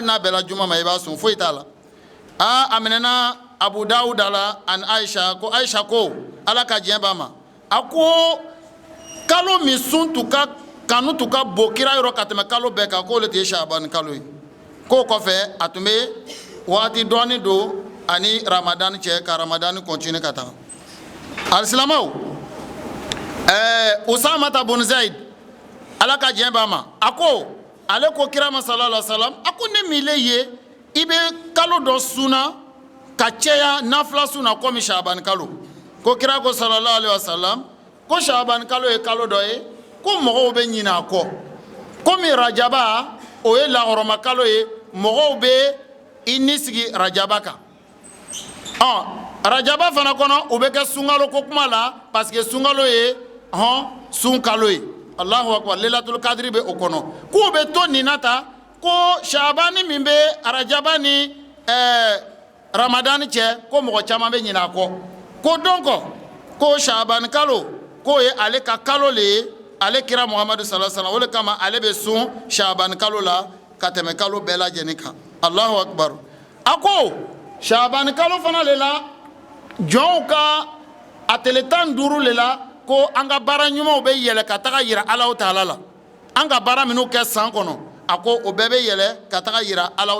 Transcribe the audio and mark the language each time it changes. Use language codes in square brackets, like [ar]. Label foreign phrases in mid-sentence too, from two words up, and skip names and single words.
[bm] n'a bɛɛ la juma ma i b'a sun foyi t'a la a minɛna Abu Dawud la ani Aisha ko ala ka diɲɛ b'a ma a ko kalo min sun tun ka kanu tun ka bon kira yɔrɔ ka tɛmɛ kalo bɛɛ kan k'o le tun ye Shaban kalo ye k'o kɔfɛ a tun bɛ waati dɔɔni don ani Ramadan cɛ ka Ramadan continue ka taa alisilamɛw Usama bun Zaid ala ka diɲɛ b'a ma a ko ale ko kira ma [ar] صلى الله عليه وسلم [bm] a ko ne mile ye i bɛ kalo dɔ sunna ka cɛya nafila sunna komi Shaban kalo ko kira ko [ar] صلى الله عليه وسلم [bm] ko Shaban kalo ye kalo dɔ ye ko mɔgɔw bɛ ɲinɛ a kɔ komi Rajaba o ye lahɔrɔma kalo ye mɔgɔw bɛ i ni sigi rajaba kan rajaba fana kɔnɔ u bɛ kɛ sunkalo ko kuma la [fr] parce que [bm] sunkalo ye sun kalo ye [ar] الله أكبر ليلة القدر [bm] bɛ o kɔnɔ k'u bɛ to nin na ta ko Shabani min bɛ rajaba ni Ramadan cɛ ko mɔgɔ caman bɛ ɲinɛ a kɔ ko donc ko Shabani kalo k'o ye ale ka kalo le ye ale kira Muhammadu [ar] صلى الله عليه وسلم [bm] o de kama ale bɛ sun Shabani kalo la ka tɛmɛ kalo bɛɛ lajɛlen kan [ar] الله أكبر [bm] a ko Shabani kalo fana le la jɔnw ka a tile 15 le la ko an ka baara ɲumanw bɛ yɛlɛ ka taga yira Alahu Taala la an ka baara minnu kɛ san kɔnɔ a ko o bɛɛ bɛ yɛlɛ ka taga yira Alahu